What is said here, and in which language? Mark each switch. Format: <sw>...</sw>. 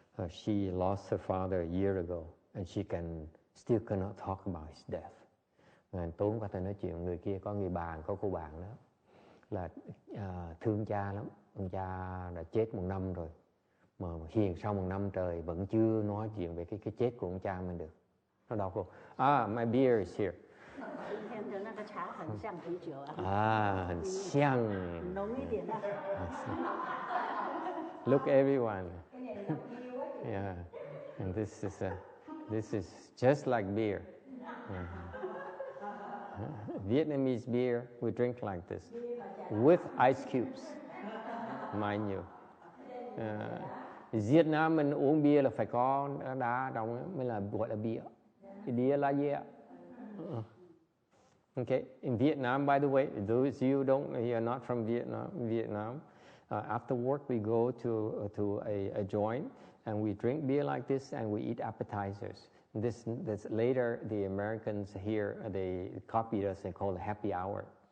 <en>She lost her father a year ago, and she still cannot talk about his death.</en> <vi>Tối qua tôi nói chuyện người kia có cô bạn đó là thương cha lắm. Ông cha đã chết 1 năm rồi, mà hiền sau 1 năm trời vẫn chưa nói chuyện về cái chết của ông cha mình được. Nó đau khổ.</vi> <en>My beer is here.</en> <zh>今天的那个茶很像啤酒啊。很像。浓一点啊。</zh> <en>Look everyone. Yeah. And this is just like beer. Vietnamese beer, we drink like this with ice cubes. Mind you.</en> <vi>Việt Nam mình uống bia là phải có đá trong mới là gọi là bia. Bia là gì ạ?</vi> <en>Okay, in Vietnam, by the way, those you are not from Vietnam, after work we go to a joint and we drink beer like this and we eat appetizers. This later the Americans here they copied us and called it happy hour.</en>